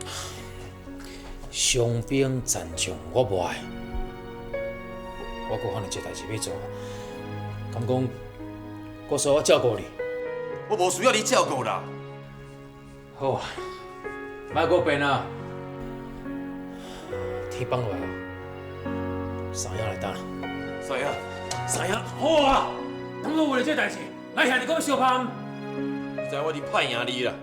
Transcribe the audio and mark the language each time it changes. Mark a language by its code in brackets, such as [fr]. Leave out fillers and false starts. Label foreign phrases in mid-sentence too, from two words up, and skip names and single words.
[nan] 伤兵残将我无爱，我搁反正一代志要做，敢讲我说我照顾你？我无需要你照顾啦。好啊，莫搁变啊！天放落来啊！三爷来打。三爷，好啊！当我为了这代志，来向你讲相拍。你知我已经歹赢你啦。